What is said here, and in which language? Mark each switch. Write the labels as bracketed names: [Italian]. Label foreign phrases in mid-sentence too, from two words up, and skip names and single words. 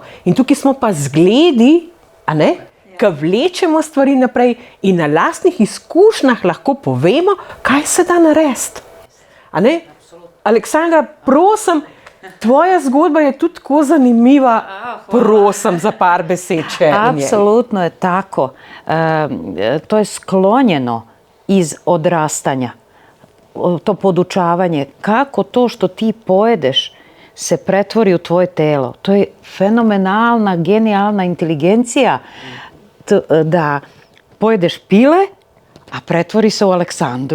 [Slovenian] In tukaj smo pa zgledi, a ne? Ki vlečemo stvari naprej in na lastnih izkušnjah lahko povemo, kaj se da narediti. A ne? Aleksandra, prosim, tvoja zgodba je tudi tako zanimiva, prosim za par besed še. [Serbian] Apsolutno je tako. To je sklonjeno iz odrastanja. To podučavanje. Kako to što ti pojedeš se pretvori u tvoje telo. To je fenomenalna, genijalna inteligencija da pojedeš pile, a pretvori se u Aleksandru.